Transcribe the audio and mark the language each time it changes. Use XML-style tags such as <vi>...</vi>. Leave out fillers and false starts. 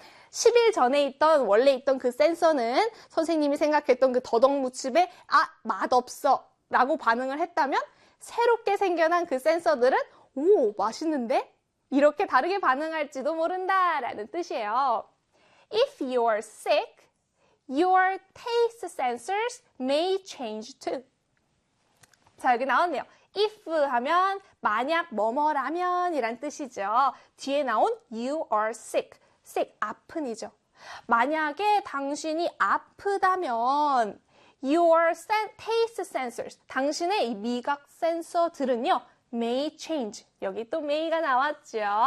<ko>10일 전에 있던, 원래 있던 그 센서는 선생님이 생각했던 그 더덕무침에 아, 맛없어 라고 반응을 했다면 새롭게 생겨난 그 센서들은 오, 맛있는데? 이렇게 다르게 반응할지도 모른다 라는 뜻이에요.</ko> <en>If you're sick, your taste sensors may change too.</en> <ko>자, 여기 나왔네요. If 하면 만약 뭐뭐라면 이란 뜻이죠. 뒤에 나온</ko> <en>you are sick.</en> <ko>sick, 아픈이죠. 만약에 당신이 아프다면</ko> <en>your taste sensors,</en> <ko>당신의 이 미각 센서들은요,</ko> <en>may change,</en> <ko>여기 또 may가 나왔죠.</ko>